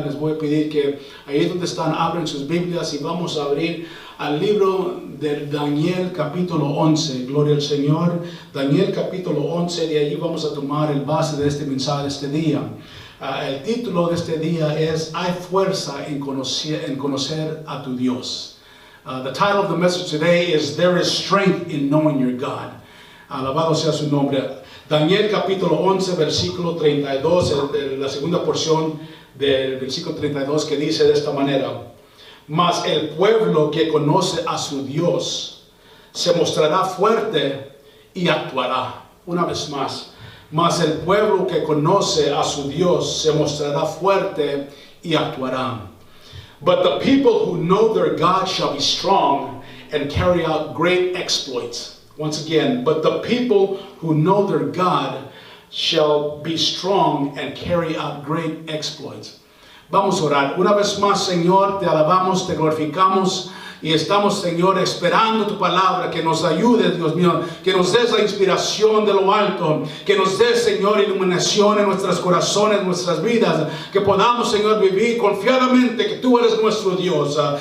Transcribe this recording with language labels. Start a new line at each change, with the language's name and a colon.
Spanish: Les voy a pedir que ahí donde están, abren sus Biblias y vamos a abrir al libro de Daniel capítulo 11. Gloria al Señor. Daniel capítulo 11, de allí vamos a tomar el base de este mensaje de este día. El título de este día es Hay fuerza en conocer a tu Dios.
English: The title of the message today is There is strength in knowing your God.
Spanish: Alabado sea su nombre. Daniel capítulo 11, versículo 32, la segunda porción del versículo 32, que dice de esta manera: Mas el pueblo que conoce a su Dios se mostrará fuerte y actuará. Una vez más. Mas el pueblo que conoce a su Dios se mostrará fuerte y actuará.
English: But the people who know their God shall be strong and carry out great exploits. Once again, but the people who know their God shall be strong and carry out great exploits.
Spanish: Vamos a orar. Una vez más, Señor, te alabamos, te glorificamos. Y estamos, Señor, esperando tu palabra, que nos ayude, Dios mío, que nos des la inspiración de lo alto, que nos des, Señor, iluminación en nuestros corazones, en nuestras vidas, que podamos, Señor, vivir confiadamente que tú eres nuestro Dios.